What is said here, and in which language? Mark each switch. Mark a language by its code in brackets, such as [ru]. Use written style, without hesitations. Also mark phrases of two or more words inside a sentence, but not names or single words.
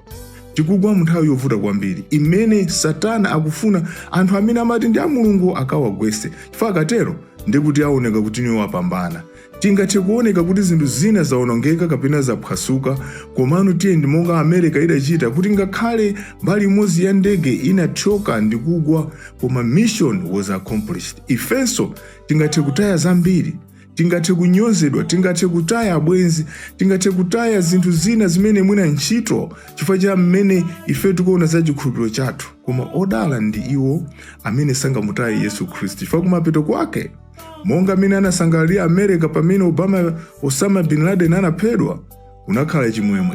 [ny] Tikugwa mu nthawi yovuta kwambiri imene Satana akufuna anthu amene amati ndi a Mulungu akawagwetse. Chifukwa akatero ndikuti aoneka kuti niwo apambana. Tingathe kuoneka kuti zinthu zina zaonongeka kapena zaphwasuka, komano tiye ndi monga America idachita kuti ngakhale mbali imodzi ya ndege inathyoka ndi kugwa, koma [en] mission was accomplished. [ny] Ifenso tingathe kutaya zambiri, tingathe kunyozedwa, tingathe kutaya abwenzi, tingathe kutaya zinthu zina zimene mwina ntchito chifukwa cha mmene ife tikuona za chikhulupiriro chathu. Koma odala ndi iwo amene sangamutaye Yesu Khristu, chifukwa kumapeto kwake monga amene anasangalira America pamene Osama bin Laden anaphedwa, kunakhala chimwemwe.